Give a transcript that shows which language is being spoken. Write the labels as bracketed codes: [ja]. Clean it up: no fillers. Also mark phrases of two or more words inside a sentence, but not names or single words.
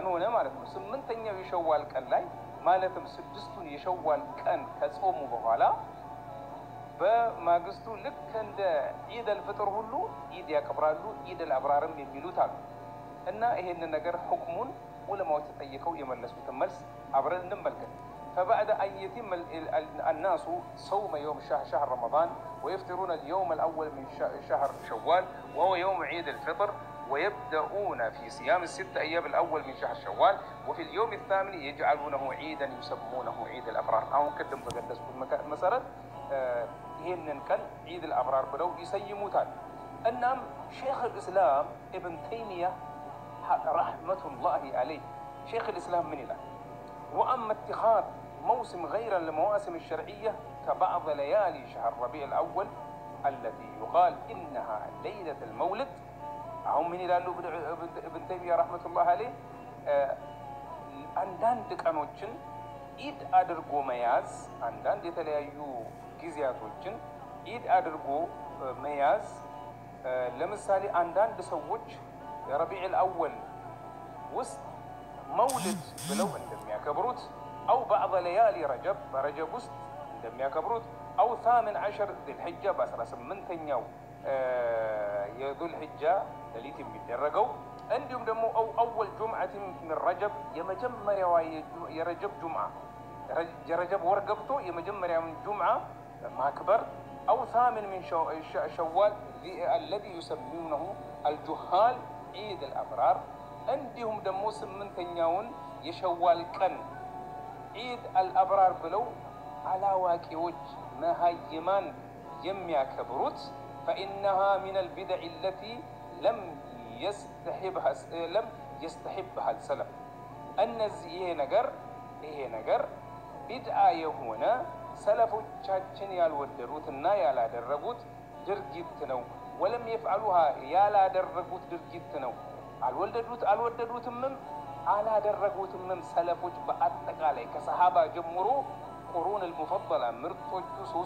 [am] ሆነ ማለት ነው። 8ኛው የሸዋል ቀን ላይ ማለትም 6ቱን የሸዋል ቀን ከጾሙ በኋላ በማግስቱ ልክ እንደ ኢድ አልፍጥር ሁሉ ኢድ ያከብራሉ። ኢድ አልአብራርም የሚሉት አሉ። እና ይሄንን ነገር ሁክሙን ዑለማዎች ተጠይቀው የመለሱትን መልስ አብረን እንመልከት። [ar] فبعد أن يتم الناس صوم يوم شهر رمضان ويفطرون اليوم الأول من شهر شوال وهو يوم عيد الفطر ويبدأون في صيام ال6 أيام الأول من شهر شوال وفي اليوم الثامن يجعلونه عيدا يسمونه عيد الأبرار. أو كدم بقدس مسألة [am] ይሄንን ቀን [ar] عيد الأبرار [am] ብለው ይሰይሙታል። እናም [ar] شيخ الإسلام ابن تيمية رحمة الله عليه شيخ الإسلام [am] ምን ይላል? [ar] وأما اتخاذ موسم غير المواسم الشرعية كبعض ليالي شهر ربيع الأول التي يقال إنها ليلة المولد. أهم من [am] ይላሉ [ar] ابن تيمية رحمة الله عليه [am] አንዳንድ ቀኖችን ኢድ አድርጎ መያዝ፣ አንዳንድ የተለያዩ ጊዜያቶችን ኢድ አድርጎ መያዝ። ለምሳሌ አንዳንድ ሰዎች ረቢዕ አወል ውስጥ መውሊድ ብለው እንደሚያከብሩት [ar] أو بعض ليالي [am] ረጀብ በረጀብ ውስጥ እንደሚያከብሩት [ar] أو 18 ذلحجة [am] በ18ኛው የذልሕጃ ሌሊት የሚደረገው እንዲሁም ደግሞ [ar] أو أول جمعة من رجب [am] የመጀመሪያው የረጀብ ጁምዓ የረጀብ ወር ገብቶ የመጀመሪያውን ጁምዓ ማክበር [ar] أو 8 من شوال الذي يسمونه الجهال عيد الأبرار. [am] እንዲሁም ደግሞ 8ኛውን የሸዋል ቀን [ar] عيد الأبرار [am] ብለው አላዋቂዎች መሃይማን የሚያከብሩት [ar] فإنها من البدع التي لم يستحبها السلف. [am] እነዚህ ይሄ ነገር ቢድዓ የሆነ ሰለፎቻችን ያልወደዱትና ያላደረጉት ድርጊት ነው። [ar] ولم يفعلوها [am] ያላደረጉት ድርጊት ነው። አልወደዱትም አላደረጉትም። ሰለፎች በአጠቃላይ ከሰሃባ ጀምሮ [ar] القرون المفضلة [am] ምርጦቹ 3ቱ